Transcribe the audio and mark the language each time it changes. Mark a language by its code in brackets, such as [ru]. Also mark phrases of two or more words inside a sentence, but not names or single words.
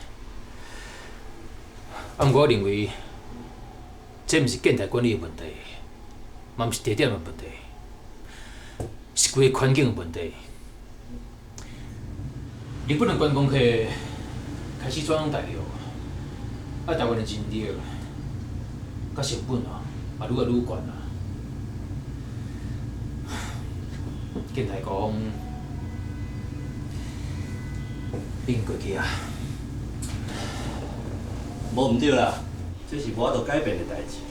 [nan] 啊，不过我认为，这毋是建台管理的问题，嘛毋是地点的问题，是规个环境的问题。日本的观光客开始转往大陆，啊，台湾的人力甲成本啊，嘛愈来愈悬啊。建台讲，已经过去啊。无毋对啦，这是无法度改变的代志啦。